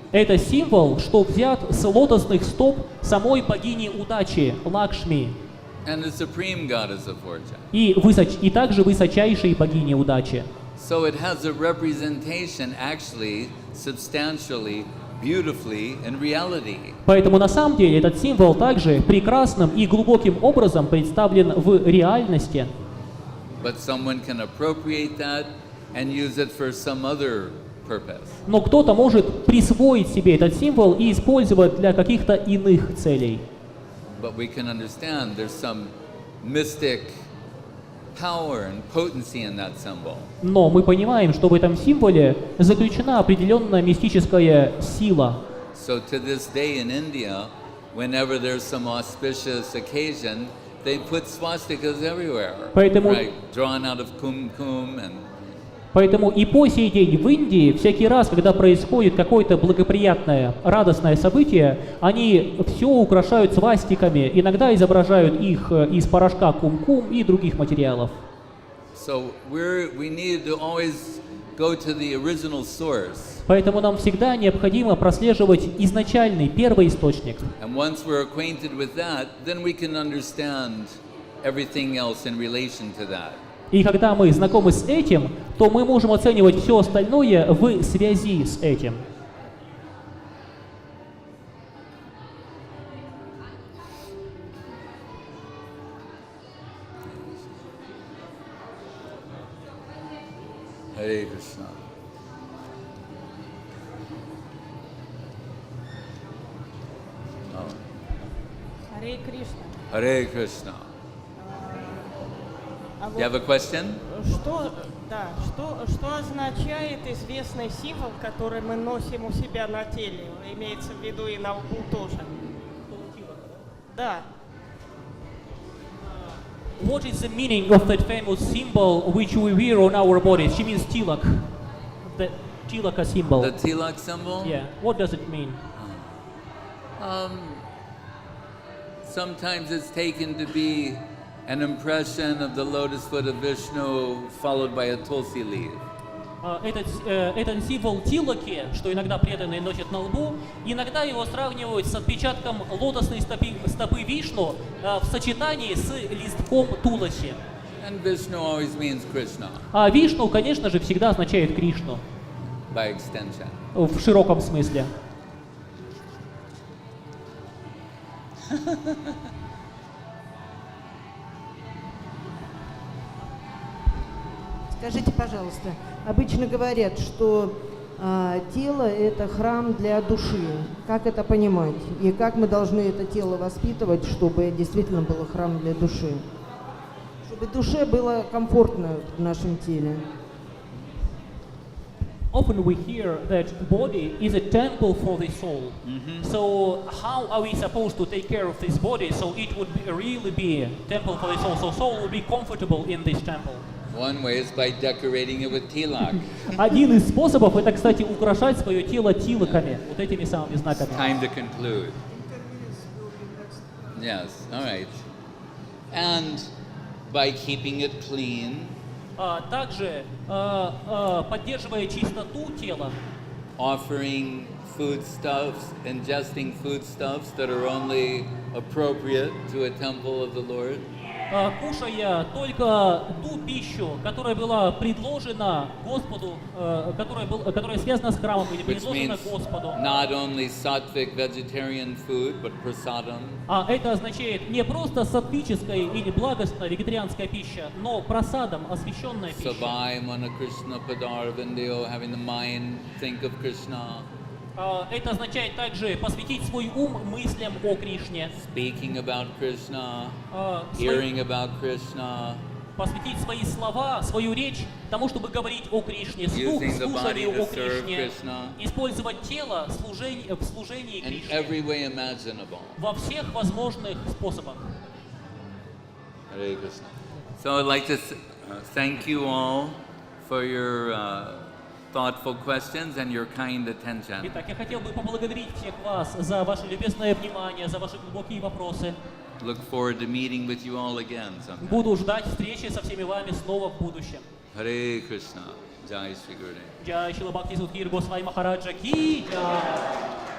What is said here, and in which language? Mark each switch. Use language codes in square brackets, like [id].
[ru] Это символ, что взят с лотосных стоп самой богини удачи Лакшми [en] And the supreme goddess of fortune. [ru] и также высочайшей богини удачи. [en] So it has a representation actually substantially, beautifully in reality. [ru] Поэтому на самом деле этот символ также прекрасным и глубоким образом представлен в реальности. [en] But someone can appropriate that and use it for some other purpose. [ru] Но кто-то может присвоить себе этот символ и использовать для каких-то иных целей. [en] But we can understand there's some mystic power and potency in that symbol. [ru] Но мы понимаем, что в этом символе заключена определенная мистическая сила. [en] So to this day in India, whenever there's some auspicious occasion, they put swastikas everywhere. [ru] Поэтому- [en] Right, drawn out of kumkum and [ru] Поэтому и по сей день в Индии всякий раз, когда происходит какое-то благоприятное, радостное событие, они все украшают свастиками, иногда изображают их из порошка кум-кум и других материалов. [en] so we need to always go to the original source. [ru] Поэтому нам всегда необходимо прослеживать изначальный, первый источник. [en] And once we're acquainted with that, then we can understand everything else in relation to that. [ru] И когда мы знакомы с этим, то мы можем оценивать все остальное в связи с этим. [en] Hare Krishna. [ru] Харе Кришна. [en] Hare Krishna. [ru] А [en] You have a question? [ru] что означает известный символ, который мы носим у себя на теле? Имеется в виду и на лбу тоже. Да. [en] What is the meaning of that famous symbol which we wear on our bodies? She means tilak. The tilaka symbol. The tilak symbol? Yeah. What does it mean? Sometimes it's taken to be an impression of the lotus foot of Vishnu followed by a tulsi leaf. [ru] Этот символ тилаки, что иногда преданные носят на лбу, иногда его сравнивают с отпечатком лотосной стопы Вишну в сочетании с листком туласи. [en] And Vishnu always means Krishna [ru] А Вишну, конечно же, всегда означает Кришну [en] by extension. [ru] в широком смысле. Скажите, пожалуйста, обычно говорят, что тело – это храм для души. Как это понимать? И как мы должны это тело воспитывать, чтобы действительно было храм для души? Чтобы душе было комфортно в нашем теле. [en] often we hear that body is a temple for the soul. So how are we supposed to take care of this body so it would really be a temple for the soul, so soul would be comfortable in this temple? One way is by decorating it with tilak. [ru] Один из способов это, кстати, украшать свое тело тилаками, вот этими самыми знаками. [en] Time to conclude. Yes, all right. And by keeping it clean, [ru] Также, поддерживая чистоту тела, [en] offering foodstuffs, ingesting foodstuffs that are only appropriate to a temple of the Lord, [ru] кушая только ту пищу, которая была предложена Господу, которая связана с храмом или [en] which [ru] предложена [en] means [ru] Господу. [en] not only sattvic vegetarian food, but prasadam. [ru] А это означает не просто саттвическая или благостная вегетарианская пища, но просадом освященная пища. [sa] Savai mana Krishna padarvindyo, [en] having the mind think of Krishna. [ru] Это означает также посвятить свой ум мыслям о Кришне. [en] Speaking about Krishna, hearing about Krishna, [ru] посвятить свои слова, свою речь тому, чтобы говорить о Кришне, слушанию о Кришне, использовать тело в служении Кришне во всех возможных способах. [en] Hare Krishna. So I'd like to thank you all for your thoughtful questions and your kind attention. [ru] Итак, я хотел бы поблагодарить всех вас за ваше любезное внимание, за ваши глубокие вопросы. [en] Look forward to meeting with you all again sometime. [ru] Буду ждать встречи со всеми вами снова в будущем. [en] Hare Krishna. Jai Shri Gurudev. [ru] Джай Шрила Бхакти Судхир Госвами Махараджа ки джай.